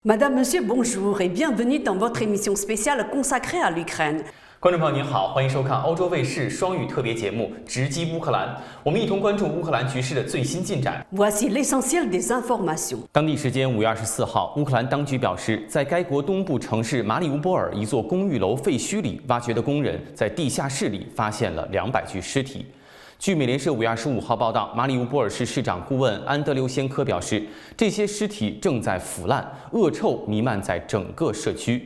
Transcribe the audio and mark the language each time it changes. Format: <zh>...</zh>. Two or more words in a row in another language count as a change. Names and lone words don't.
<fr>Madame, Monsieur, bonjour et bienvenue dans votre émission spéciale consacrée à l'Ukraine.</fr> <zh>观众朋友您好，欢迎收看欧洲卫视双语特别节目《直击乌克兰》，我们一同关注乌克兰局势的最新进展。</zh> <fr>Voici l'essentiel des informations.</fr> <zh>当地时间5月24号，乌克兰当局表示，在该国东部城市马里乌波尔一座公寓楼废墟里挖掘的工人在地下室里发现了200具尸体。据美联社5月25号报道，马里乌波尔市市长顾问安德留先科表示，这些尸体正在腐烂，恶臭弥漫在整个社区。</zh>